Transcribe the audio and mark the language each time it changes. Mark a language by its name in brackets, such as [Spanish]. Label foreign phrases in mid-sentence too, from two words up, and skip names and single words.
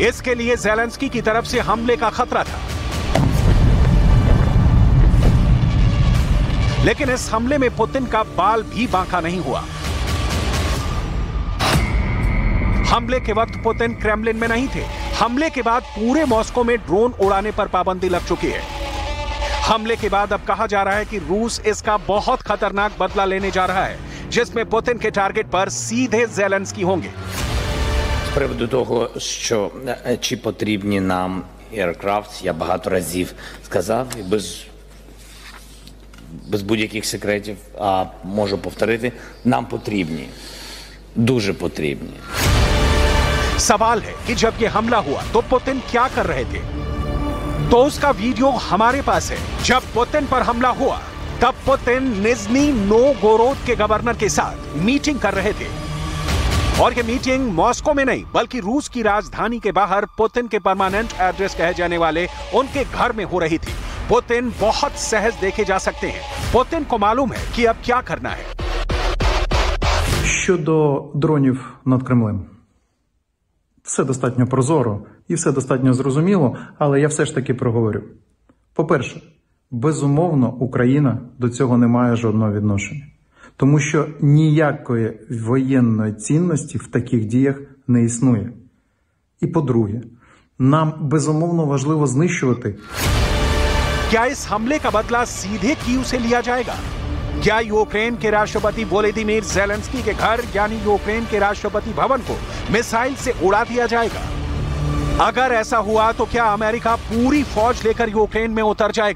[Hindi] इसके लिए ज़ेलेंस्की की तरफ से हमले का खतरा था, लेकिन इस हमले में पुतिन का बाल भी बांका नहीं हुआ। हमले के वक्त पुतिन क्रेमलिन में नहीं थे। हमले के बाद पूरे मॉस्को में ड्रोन उड़ाने पर पाबंदी लग चुकी है। हमले के बाद अब कहा जा रहा है कि रूस इसका बहुत खतरनाक बदला लेने जा रहा है, जिसमें पुतिन के टारगेट पर सीधे ज़ेलेंस्की होंगे। [Ukrainian] З приводу того, що чи потрібні нам Aircraft, я багато разів сказав, і без будь-яких секретів, а можу повторити, нам потрібні, дуже потрібні. [Hindi] सवाल है कि जब ये हमला हुआ तो पुतिन क्या कर रहे थे? तो उसका वीडियो हमारे पास है। जब पुतिन पर हमला हुआ तब पुतिन निज़्नी नोवगोरोद के गवर्नर के साथ मीटिंग कर रहे थे, और ये मीटिंग मॉस्को में नहीं बल्कि रूस की राजधानी के बाहर पुतिन के [English] permanent address [Hindi] कहे जाने वाले उनके घर में हो रही थी। पुतिन बहुत सहज देखे जा सकते हैं। पुतिन को मालूम है कि अब क्या करना है। [Ukrainian] Щодо дронів над Кремлем. Все достатньо прозоро і все достатньо зрозуміло, але я все ж таки проговорю. По-перше, безумовно, Україна до цього не має жодного відношення. Тому що ніякої воєнної цінності в таких діях не існує. І по-друге, нам безумовно важливо знищувати. [Hindi] क्या इस हमले का बदला सीधे कीव से लिया जाएगा? क्या यूक्रेन के राष्ट्रपति वोलोदिमीर ज़ेलेंस्की के घर यानी यूक्रेन के राष्ट्रपति भवन को मिसाइल से उड़ा दिया जाएगा? अगर ऐसा हुआ तो क्या अमेरिका पूरी फौज लेकर यूक्रेन में उतर जाएगा?